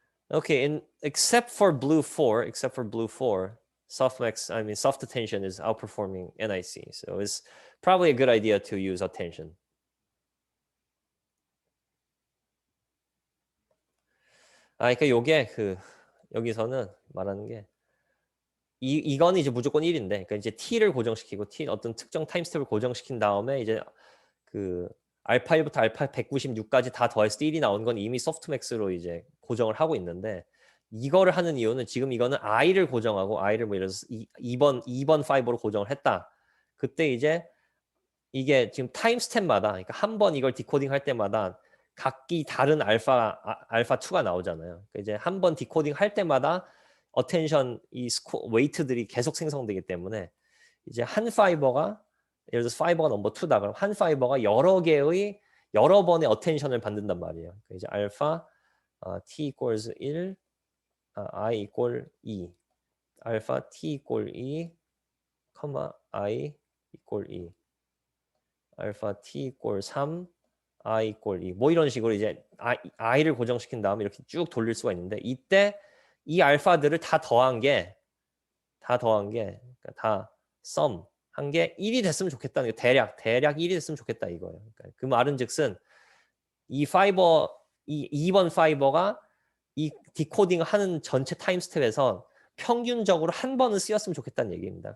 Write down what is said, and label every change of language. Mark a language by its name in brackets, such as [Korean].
[English] Okay, except for blue 4, soft attention is outperforming NIC. So it's probably a good idea to use attention. [Korean] 그러니까 요게 여기서는 말하는 게 이거는 이제 무조건 1인데, 그러니까 이제 t를 고정시키고 어떤 특정 타임스텝을 고정시킨 다음에 이제 그 알파 1부터 알파 196까지 다 더했을 때 1이 나오는 건 이미 소프트맥스로 이제 고정을 하고 있는데, 이거를 하는 이유는 지금 이거는 i를 고정하고 i를 뭐 예를 들어서 2번 파이버로 고정을 했다. 그때 이제 이게 지금 타임스텝마다, 그러니까 한 번 이걸 디코딩 할 때마다 각기 다른 알파 2가 나오잖아요. 그러니까 이제 한 번 디코딩 할 때마다 어텐션 웨이트들이 계속 생성되기 때문에 이제 한 파이버가 예를 들어서 파이버가 넘버 2다 그럼 한 파이버가 여러 번의 어텐션을 받는단 말이에요. 그러니까 이제 알파 t equals 1, i equal 2, 알파 t equal 2, i equal 2, 알파 t equal 3, I equal E. 뭐 이런 식으로 이제 I를 고정시킨 다음에 이렇게 쭉 돌릴 수가 있는데 이때 이 알파들을 다 더한 게 그러니까 다 sum 한 게 1이 됐으면 좋겠다는 게 대략 1이 됐으면 좋겠다 이거예요. 그러니까 그 말은즉슨 이 파이버 이 2번 파이버가 이 디코딩을 하는 전체 타임 스텝에서 평균적으로 한 번은 쓰였으면 좋겠다는 얘기입니다.